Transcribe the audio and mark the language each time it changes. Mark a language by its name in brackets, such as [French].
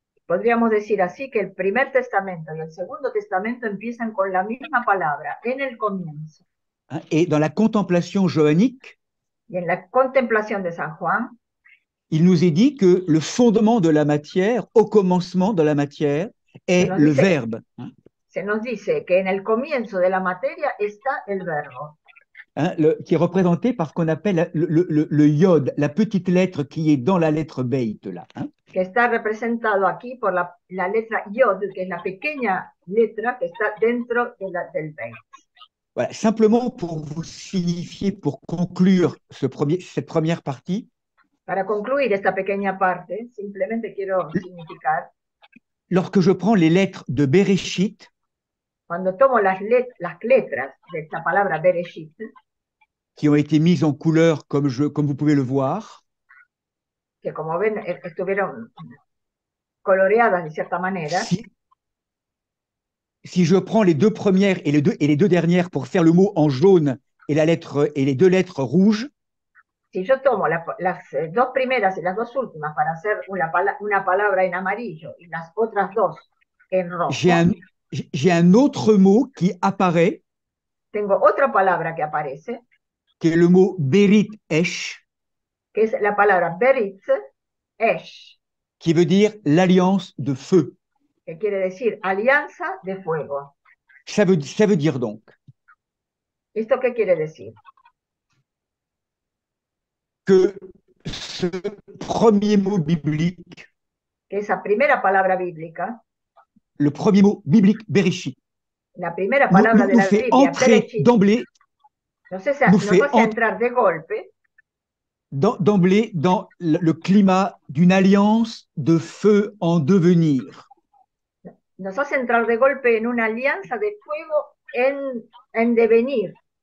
[Spanish] Podríamos decir así que el Primer Testamento y el Segundo Testamento empiezan con la misma palabra, en el comienzo. [French] Et dans la contemplation johannique, [Spanish] y en la contemplación de San Juan, [French] il nous est dit que le fondement de la matière, au commencement de la matière, est le verbe. [Spanish] Se nos dice que en el comienzo de la materia está el verbo. [French] Qui est représenté par ce qu'on appelle le yod, la petite lettre qui est dans la lettre Beit là. [Spanish] Que está representado aquí por la letra yod, que es la pequeña letra que está dentro del Beit. [French] Voilà, simplement pour vous signifier, pour conclure cette première partie. [Spanish] Para concluir esta pequeña parte, simplemente quiero significar. [French] Lorsque je prends les lettres de Bereshit, [Spanish] cuando tomo las letras de esta palabra Bereshit, [French] qui ont été mises en couleur comme vous pouvez le voir, [Spanish] que como ven estuvieron coloreadas de cierta manera. [French] Si je prends les deux premières et les deux dernières pour faire le mot en jaune et les deux lettres rouges, [Spanish] si yo tomo las dos primeras y las dos últimas para hacer una palabra en amarillo y las otras dos en rojo, [French] j'ai un autre mot qui apparaît. [Spanish] Tengo otra palabra que aparece, [French] qui est le mot Berit Esh, [Spanish] que es la palabra Berit Esh, [French] qui veut dire l'alliance de feu. [Spanish] Que quiere decir alianza de fuego. [French] Ça veut dire donc. [Spanish] ¿Esto qué quiere decir? [French] Que ce premier mot biblique, [Spanish] que esa primera palabra bíblica, [French] le premier mot biblique Bereshit, [Spanish] la primera palabra de la [French] fait [Spanish] Biblia, [French] entrer d'emblée, [Spanish] nos hace entrar de golpe, [French] d'emblée dans le climat d'une alliance de feu en devenir. [Spanish] Nos hace entrar de golpe en una alianza de fuego en devenir,